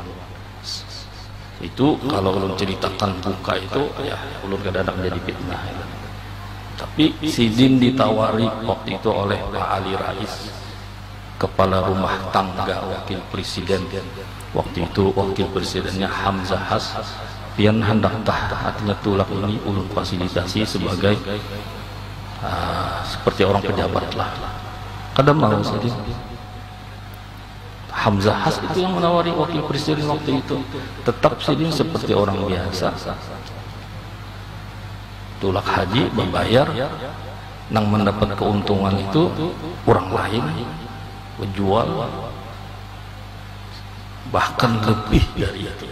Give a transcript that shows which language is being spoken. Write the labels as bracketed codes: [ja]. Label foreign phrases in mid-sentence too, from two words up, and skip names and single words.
[id] Itu kalau belum ceritakan buka itu ya ulun kadang menjadi fitnah. Tapi Sidin ditawari waktu itu oleh Pak Ali Rais, kepala rumah tangga wakil presiden. Waktu itu wakil presidennya Hamzah Has. Pian hendak artinya tulak ini ulun fasilitasi sebagai seperti orang pejabat lah. Kadang mau Sidin. Hamzah Has itu yang menawari wakil presiden waktu itu. Tetap Sidin seperti orang biasa. Tulak haji membayar, nang mendapat keuntungan itu orang lain menjual bahkan lebih dari itu.